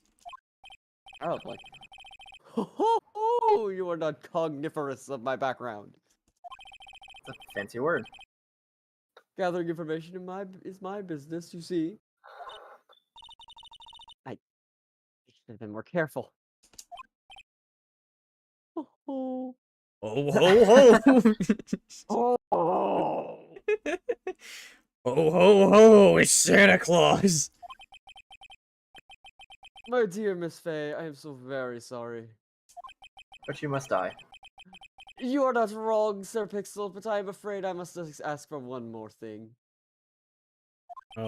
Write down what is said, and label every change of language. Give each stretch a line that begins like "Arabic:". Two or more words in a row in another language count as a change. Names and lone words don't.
English: Probably. Ho ho ho! You are not cogniferous of my background. It's a fancy word. Gathering information is my business, you see. I should have been more careful. Ho ho. Oh ho ho! Oh, oh. Oh ho ho! It's Santa Claus! My dear Miss Fay, I am so very sorry. But you must die. You are not wrong, Sir Pixel, but I am afraid I must ask for one more thing. Oh